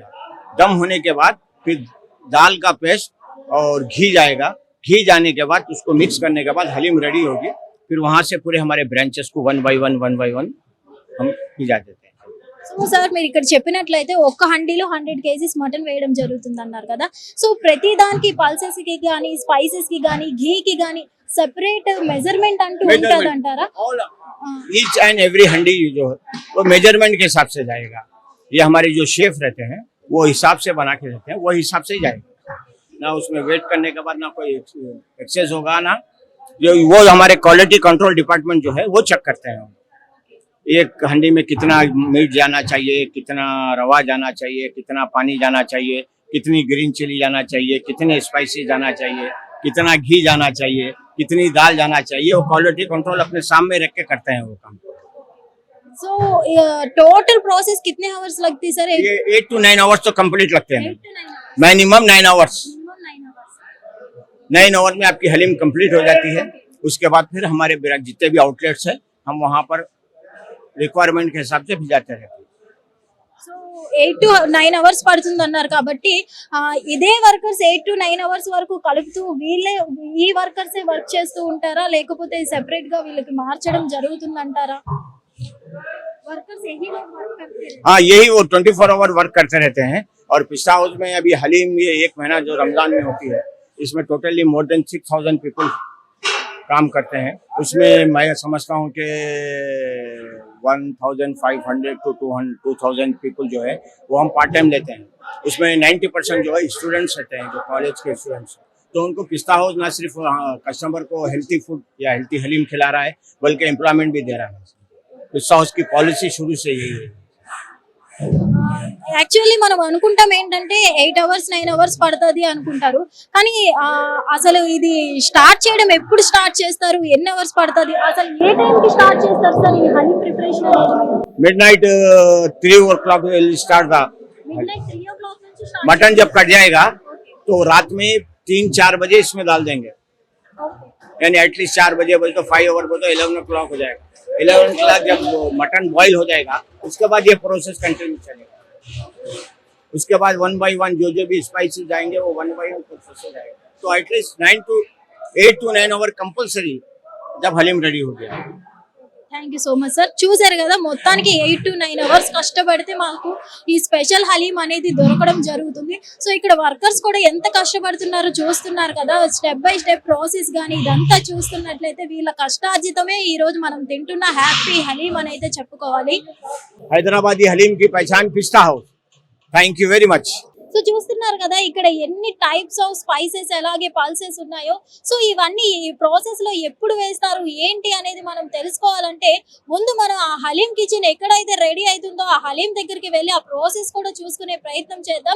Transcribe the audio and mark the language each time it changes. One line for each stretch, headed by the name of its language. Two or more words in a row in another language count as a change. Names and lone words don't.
Hindi: दम होने के बाद फिर दाल का पेस्ट और घी जाएगा। घी जाने के बाद उसको मिक्स करने के बाद हलीम रेडी होगी। फिर वहां से पूरे हमारे ब्रांचेस को 1 by 1 हम भिजा देते हैं।
English: so sir
Telugu: మీరు ఇక్కడ చెప్పినట్లయితే ఒక్క హండీలో 100
English: kgs mutton
Telugu: వేయడం జరుగుతుంది అన్నారు కదా, సో ప్రతి దానికి పల్సెస్ కి గానీ స్పైసెస్ కి గానీ ఘీకి గానీ
English: separate measurement
Telugu: అంటూ ఉంటుంది అంటారా?
English: each and every
Hindi: हंडी जो है वो मेजरमेंट के हिसाब से जाएगा। ये हमारे जो शेफ रहते हैं वो हिसाब से बना के देते हैं, वो हिसाब से ही जाएगा। ना उसमें वेट करने के बाद ना कोई एक्सेस होगा, ना जो वो हमारे
English: quality control department
Hindi: जो है वो चेक करते हैं। एक हंडी में कितना मीट जाना चाहिए, कितना रवा जाना चाहिए, कितना पानी जाना चाहिए, कितनी
English: green chili
Hindi: जाना चाहिए, कितने स्पाइसी जाना चाहिए, कितना घी जाना चाहिए, कितनी दाल जाना चाहिए, वो
English: quality control
Hindi: अपने सामने रख के करते हैं वो काम।
English: so total process
Hindi: कितने आवर्स लगती है सर? ये 8 to 9 आवर्स तो कंप्लीट लगते हैं,
English: 8 to 9 hours.
Hindi: मिनिमम 9 आवर्स।
English: Minimum 9 hours.
Hindi: 9 आवर में आपकी हलीम कंप्लीट हो जाती है। उसके बाद फिर हमारे जितने भी आउटलेट्स हैं हम वहाँ पर रिक्वायरमेंट के हिसाब से भिजाते रहते हैं।
Telugu: సో 8 to 9 అవర్స్ పడుతుంది అన్నారు కాబట్టి ఇదే వర్కర్స్ 8 to 9 అవర్స్ వరకు కలుపుతూ వీళ్ళే ఈ వర్కర్సే వర్క్ చేస్తూ ఉంటారా, లేకపోతే సెపరేట్ గా వీళ్ళకి మార్చడం జరుగుతుందంటారా?
Hindi: वर्कर्स यही लोग वर्क करते हैं? हाँ, यही वो 24
English: hour work
Hindi: करते रहते हैं। और पिस्ता हाउस में अभी हलीम ये 1 महीना जो रमजान में होती है इसमें
English: totally more than 6000 people
Hindi: काम करते हैं। उसमें मैं समझता हूँ कि
English: 1500 to 2000 people
Hindi: जो है वो हम
English: part time
Hindi: लेते हैं। उसमें 90% जो है स्टूडेंट्स रहते हैं, जो कॉलेज के स्टूडेंट्स। तो उनको पिस्ता हाउस ना सिर्फ कस्टमर को
English: healthy food
Hindi: या हेल्थी हलीम खिला रहा है बल्कि एम्प्लॉयमेंट भी दे रहा है। पिस्ता हाउस की पॉलिसी शुरू से यही है।
Telugu: యాక్చువల్లీ మనం అనుకుంటాం ఏంటంటే 8 అవర్స్ 9 అవర్స్ పడుతుంది అనుకుంటారు, కానీ అసలు ఇది స్టార్ట్ చేయడం ఎప్పుడు స్టార్ట్ చేస్తారు, ఎన్ని అవర్స్ పడుతుంది, అసలు ఏ టైం కి స్టార్ట్ చేస్తారు సార్ ఈ హలీం ప్రిపరేషన్ అనేది?
English: midnight 3 o'clock start
Hindi: था।
English: midnight 3 o'clock
Telugu: నుంచి స్టార్ట్.
Hindi: मटन जब कट जाएगा तो रात में 3-4 बजे इसमें डाल देंगे, यानी एटलीस्ट 4 बजे तो 5 आवर को तो 11 o'clock हो जाएगा। 11 o'clock जब
English: mutton boil
Hindi: हो जाएगा उसके बाद ये
English: process continue
Hindi: चलेगा। उसके बाद 1 by 1 जो भी स्पाइसेस जाएंगे वो 1 by 1 प्रोसेस हो जाएगा। तो एटलीस्ट 8 to 9
English: hour compulsory
Hindi: जब हलीम रेडी हो गया।
English: Thank you so much sir.
Telugu: చూసారు కదా, మొత్తానికి 8 to 9 అవర్స్ కష్టపడితే మాకు ఈ స్పెషల్ హలీం అనేది దొరకడం జరుగుతుంది. సో ఇక్కడ వర్కర్స్ కూడా ఎంత కష్టపడుతున్నారో చూస్తున్నారు కదా,
English: step by step process
Telugu: కానీ ఇదంతా చూస్తున్నట్లయితే వీళ్ళ కష్టార్జితమే ఈ రోజు మనం తింటున్న హ్యాపీ హలీం అని అయితే చెప్పుకోవాలి.
Hindi: हैदराबादी हलीम की पहचान पिस्ता हाउस।
English: Thank you very much.
Telugu: సో చూస్తున్నారు కదా ఇక్కడ ఎన్ని
English: types of spices
Telugu: అలాగే పల్సెస్ ఉన్నాయో. సో ఇవన్నీ ఈ ప్రాసెస్ లో ఎప్పుడు వేస్తారు ఏంటి అనేది మనం తెలుసుకోవాలంటే ముందు మనం ఆ హలీం కిచెన్ ఎక్కడైతే రెడీ అవుతుందో ఆ హలీం దగ్గరికి వెళ్ళి ఆ ప్రాసెస్ కూడా చూసుకునే ప్రయత్నం చేద్దాం.